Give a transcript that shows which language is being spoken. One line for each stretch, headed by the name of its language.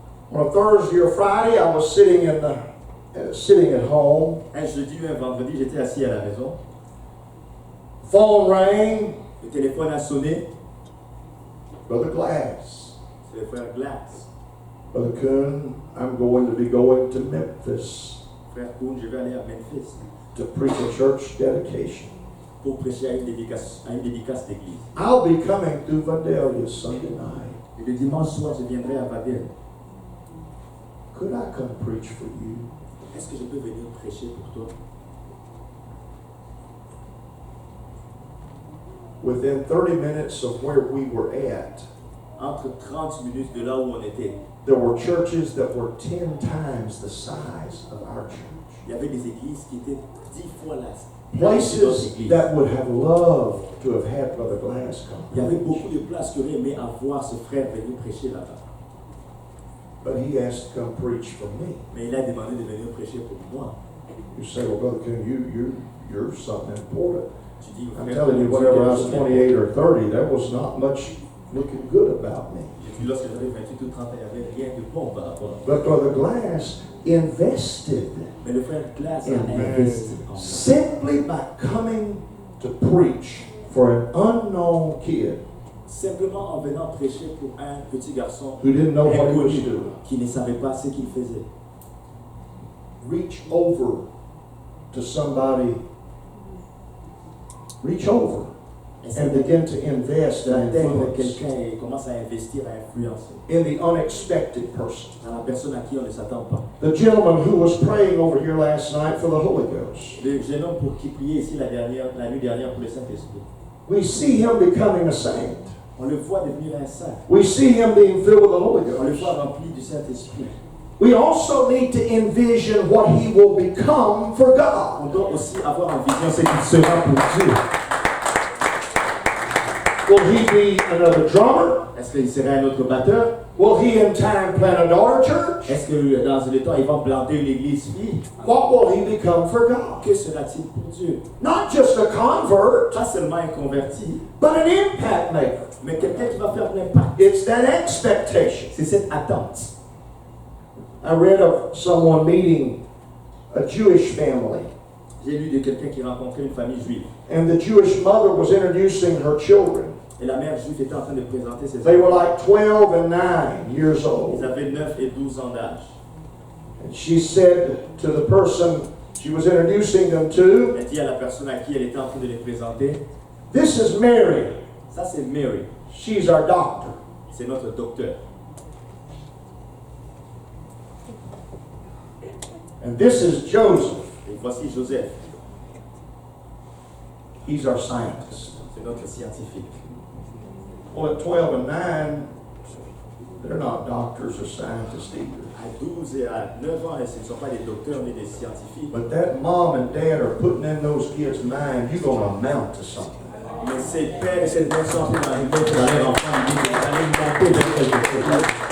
English: on a Thursday or Friday, I was sitting at home.
French: un jeudi ou un vendredi, j'étais assis à la maison.
English: Phone rang.
French: Le téléphone a sonné.
English: Brother Glass.
French: C'est le frère Glass.
English: Brother Coon, I'm going to be going to Memphis
French: Frère Coon, je vais aller à Memphis
English: to preach a church dedication.
French: pour prêcher à une dédicace d'église.
English: I'll be coming through Vidalia Sunday night.
French: Et le dimanche soir, je viendrai à Vadel.
English: Could I come preach for you?
French: Est-ce que je peux venir prêcher pour toi?
English: Within 30 minutes of where we were at,
French: Entre 30 minutes de là où on était,
English: there were churches that were 10 times the size of our church.
French: il y avait des églises qui étaient 10 fois là.
English: Places that would have loved to have had Brother Glass
French: Il y avait
English: come.
French: beaucoup de places qui auraient aimé avoir ce frère venir prêcher là-bas.
English: But he asked to come preach for me.
French: Mais il a demandé de venir prêcher pour moi.
English: You say, well, Brother Coon, you're something important.
French: Tu dis,
English: I'm
French: frère,
English: telling you,
French: tu
English: whenever I
French: quelque
English: was
French: chose de
English: 28 or 30, there was not much looking good about me.
French: J'ai dit, lorsque j'avais 28 ou 30 ans, il n'y avait rien de bon par rapport à moi.
English: But Brother Glass invested
French: Mais le frère Glass a
English: in me
French: investi en moi.
English: simply by coming to preach for an unknown kid
French: Simplement en venant prêcher pour un petit garçon
English: who didn't know what he was
French: inconnu
English: doing.
French: qui ne savait pas ce qu'il faisait.
English: Reach over to somebody, reach over and begin to invest and
French: D'atteindre
English: influence
French: quelqu'un et commence à investir, à influencer
English: in the unexpected person.
French: dans la personne à qui on ne s'attend pas.
English: The gentleman who was praying over here last night for the Holy Ghost.
French: Le jeune homme pour qui priait ici la nuit dernière pour le Saint-Esprit.
English: We see him becoming a saint.
French: On le voit devenir un saint.
English: We see him being filled with the Holy
French: On le
English: Ghost.
French: voit rempli du Saint-Esprit.
English: We also need to envision what he will become for God.
French: On doit aussi avoir en vision ce qu'il sera pour Dieu.
English: Will he be another drummer?
French: Est-ce Est-ce qu'il serait un autre batteur?
English: Will he in time plant a daughter church?
French: Est-ce que dans le temps, il va planter une église fille?
English: What will he become for God?
French: Que sera-t-il pour Dieu?
English: Not just a convert,
French: Pas seulement un converti,
English: but an impact maker.
French: mais quelqu'un qui va faire un impact.
English: It's that expectation.
French: C'est cette attente.
English: I read of someone meeting a Jewish family,
French: J'ai lu de quelqu'un qui rencontrait une famille juive.
English: and the Jewish mother was introducing her children.
French: Et la mère juive était en train de présenter ses
English: They were
French: enfants.
English: like 12 and 9 years
French: Ils
English: old.
French: avaient 9 et 12 ans d'âge.
English: And she said to the person she was introducing them to,
French: Elle dit à la personne à qui elle était en train de les présenter,
English: "This is Mary.
French: ça c'est Mary,
English: She's our doctor."
French: c'est notre docteur.
English: And this is Joseph.
French: Et voici Joseph,
English: He's our scientist.
French: c'est notre scientifique.
English: Well, at 12 and 9, they're not doctors or scientists either.
French: À 12 et à 9 ans, ce ne sont pas des docteurs ni des scientifiques.
English: But that mom and dad are putting in those kids' mind, you're going to amount to something.
French: Mais ces pères et ces mères sont en train d'arriver pour leur enfant, ils disent, vous allez monter vers quelque chose.